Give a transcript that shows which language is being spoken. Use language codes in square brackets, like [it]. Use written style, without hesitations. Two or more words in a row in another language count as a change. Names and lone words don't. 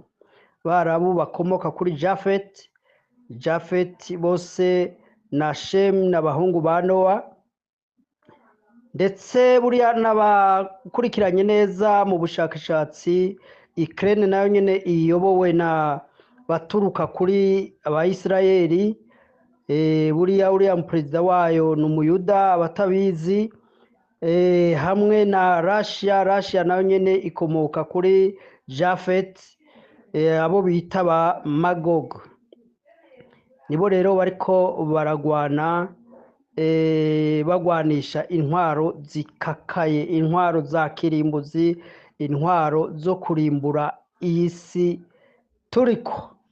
[rn] Abarabu bakomoka kuri Jafeti bose na Shemu n'abahungu ba Nowa, ndetse buriya n'abakurikiranye neza mu bushakashatsi, Ukraine nayo nyine iyobowe na baturuka kuri Abayisirayeli. Uriya perezida wayo ni umuyuda abatabizi, hamwe na Russia nayo nyine ikomoka kuri Jafeti, abo bita ba Magog. Nibo rero bariko baragwana, bagwanisha intwaro zikakaye, intwaro za kirimbuzi, intwaro zo kurimbura iyi si turiko.